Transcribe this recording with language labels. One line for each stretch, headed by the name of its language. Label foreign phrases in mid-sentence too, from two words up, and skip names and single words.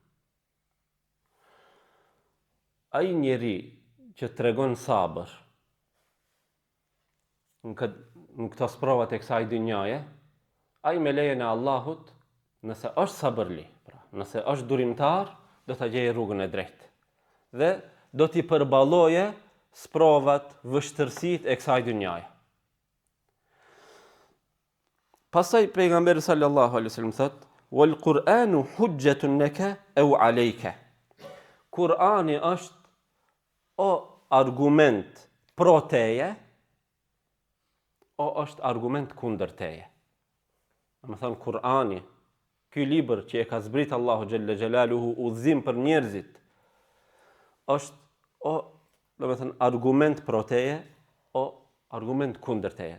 Albanian: Ai njeri që tregon sabër në këto sprovat e kësaj dynjaje, ai me lejen e Allahut, nëse është sabërli, nëse është durimtar, do të gjejë rrugën e drejtë. Dhe do t'i përballoje sprovat, vështërsitë e kësaj dynjaje. Pastaj pejgamberi
Arabic: صلى الله عليه وسلم thot, "والقرآن حجة لك أو عليك."
Albanian: Kur'ani është argument pro teje, është argument kundër teje. Më thënë Kur'ani, ky libër që e ka zbrit Allahu
Arabic: جل جلاله
Albanian: udhëzim për njerëzit, është argument pro teje, argument kundër teje.